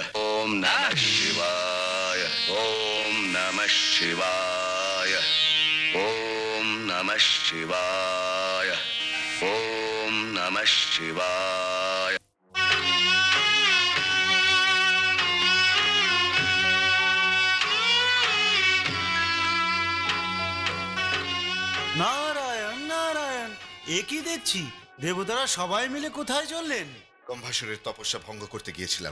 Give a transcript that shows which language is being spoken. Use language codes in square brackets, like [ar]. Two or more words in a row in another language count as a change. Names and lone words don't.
[sa] ওম নমঃ শিবায়, ওম নমঃ শিবায়, ওম নমঃ শিবায়, ওম নমঃ শিবায়। [bn] নারায়ণ নারায়ণ, এ কি দেখছি? দেবতারা সবাই মিলে কোথায় চললেন? কম্ভাসুরের তপস্যা ভঙ্গ করতে গিয়েছিলাম।